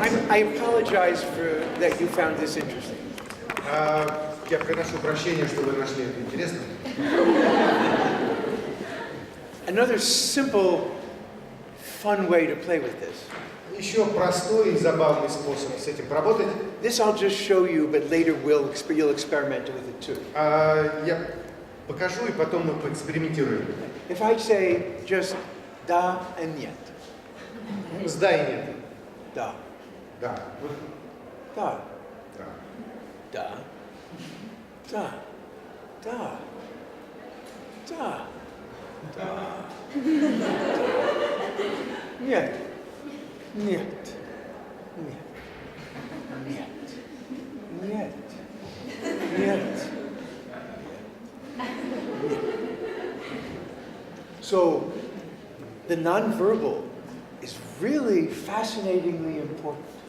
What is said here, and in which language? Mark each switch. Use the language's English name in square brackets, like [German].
[English] I apologize for that you found this interesting. [Russian] Я приношу прощение, что вы нашли это интересным. [English] Another simple, fun way to play with this. [Russian] Еще простой и забавный способ с этим поработать. [English] This I'll just show you, but later you'll experiment with it too. [Russian] Я покажу, и потом мы поэкспериментируем. [English] If I say just da and нет, [Russian] С да и нет. da, Да. da, Да. da, da, da, da, da, нет, нет, нет, нет, нет, нет. [English] So, the nonverbal is really fascinatingly important.